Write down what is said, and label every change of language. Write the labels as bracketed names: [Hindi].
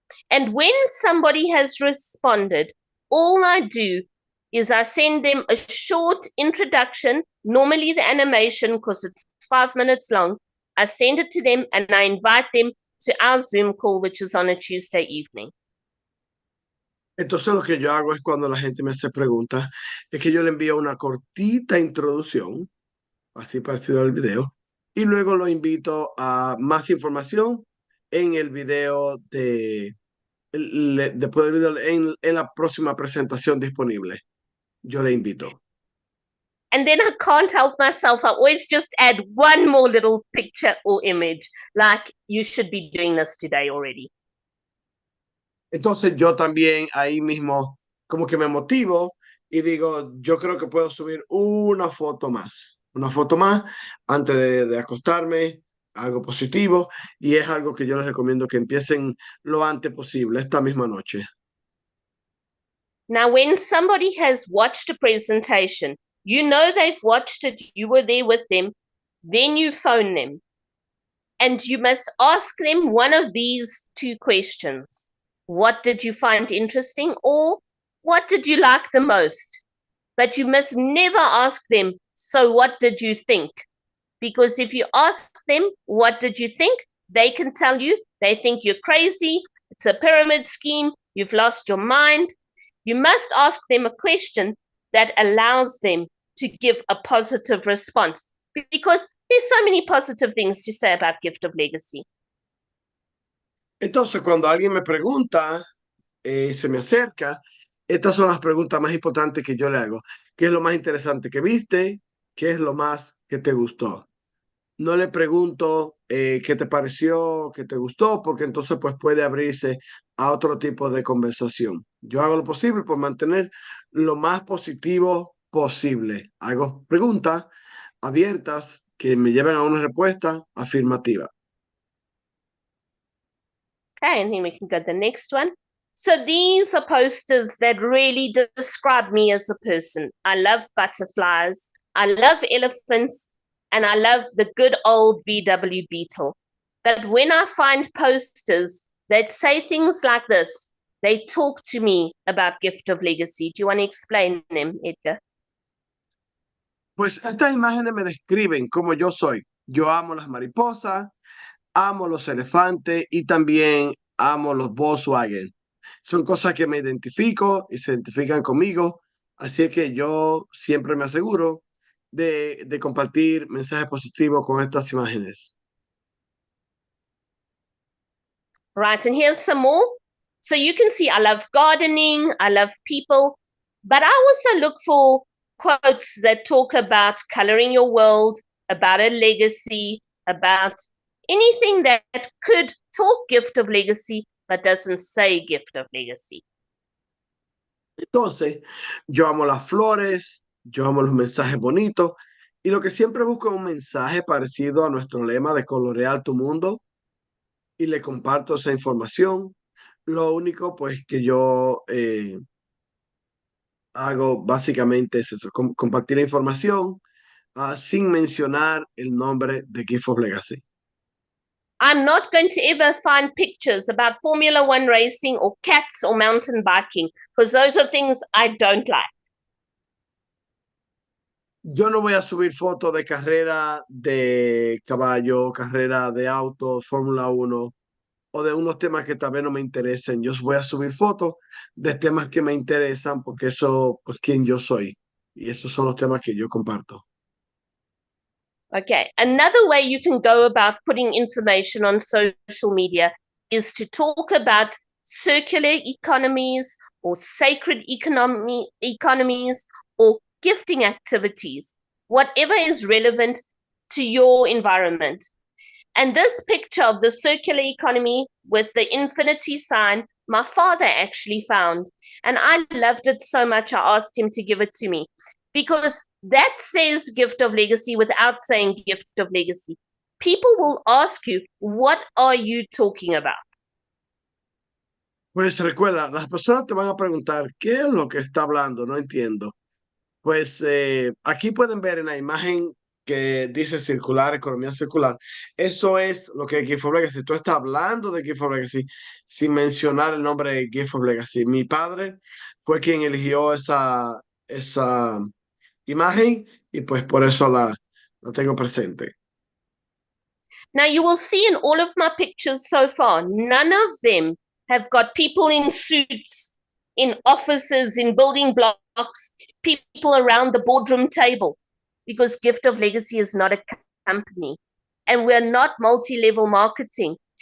[English] And when somebody has responded, all I do is I send them a short introduction, normally the animation, because it's 5 minutes long. I send it to them and I invite them to our Zoom call, which is on a Tuesday evening. [Spanish] Entonces lo que yo hago es cuando la gente me hace preguntas, es que yo le envío una cortita introducción, así parecido al video, y luego lo invito a más información en el video después del video en la próxima presentación disponible. Yo le invito. [English] And then I can't help myself. I always just add one more little picture or image, like you should be doing this today already. [Spanish] Entonces yo también ahí mismo como que me motivo y digo, yo creo que puedo subir una foto más antes de acostarme, algo positivo, y es algo que yo les recomiendo que empiecen lo antes posible, esta misma noche. [English] Now, when somebody has watched a presentation, you know they've watched it, you were there with them, then you phone them. And you must ask them one of these two questions. What did you find interesting, or what did you like the most? But you must never ask them, so what did you think? Because if you ask them, what did you think? They can tell you, they think you're crazy, it's a pyramid scheme, you've lost your mind. You must ask them a question that allows them to give a positive response, because there's so many positive things to say about Gift of Legacy. [Spanish] Entonces, cuando alguien me pregunta, se me acerca, estas son las preguntas más importantes que yo le hago. ¿Qué es lo más interesante que viste? ¿Qué es lo más que te gustó? No le pregunto qué te pareció, qué te gustó, porque entonces pues puede abrirse a otro tipo de conversación. Yo hago lo posible por mantener lo más positivo posible. Hago preguntas abiertas que me lleven a una respuesta afirmativa. [English] Okay, and then we can go to the next one. So these are posters that really describe me as a person. I love butterflies, I love elephants, and I love the good old VW Beetle. But when I find posters that say things like this, they talk to me about gift of legacy. Do you want to explain them, Edgar? [Spanish] Pues estas imágenes me describen cómo yo soy. Yo amo las mariposas, amo los elefantes y también amo los Volkswagen. Son cosas que me identifico y se identifican conmigo. Así que yo siempre me aseguro de compartir mensajes positivos con estas imágenes. [English] Right, and here's some more. So you can see I love gardening, I love people, but I also look for quotes that talk about coloring your world, about a legacy, about anything that could talk gift of legacy, but doesn't say gift of legacy. [Spanish] Entonces, yo amo las flores, yo amo los mensajes bonitos y lo que siempre busco es un mensaje parecido a nuestro lema de colorear tu mundo y le comparto esa información. Lo único, pues, que yo hago básicamente es eso, compartir la información sin mencionar el nombre de Gift of Legacy. [English] I'm not going to ever find pictures about Formula One racing or cats or mountain biking, because those are things I don't like. [Spanish] Yo no voy a subir fotos de carrera de caballo, carrera de auto, Fórmula 1 o de unos temas que tal vez no me interesen. Yo voy a subir fotos de temas que me interesan porque eso, pues, quien yo soy. Y esos son los temas que yo comparto. [English] Okay, another way you can go about putting information on social media is to talk about circular economies or sacred economies or gifting activities, whatever is relevant to your environment. And this picture of the circular economy with the infinity sign, my father actually found, and I loved it so much I asked him to give it to me, because that says gift of legacy without saying gift of legacy. People will ask you, what are you talking about? [Spanish] Pues recuerda, las personas te van a preguntar, ¿qué es lo que está hablando? No entiendo. Pues aquí pueden ver en la imagen que dice circular, economía circular. Eso es lo que es Gift of Legacy. Tú estás hablando de Gift of Legacy sin mencionar el nombre de Gift of Legacy. Mi padre fue quien eligió esa imagen y pues por eso la tengo presente. [English] Now you will see in all of my pictures so far, none of them have got people in suits, in offices, in building blocks, people around the boardroom table, because Gift of Legacy is not a company and we're not multi-level marketing.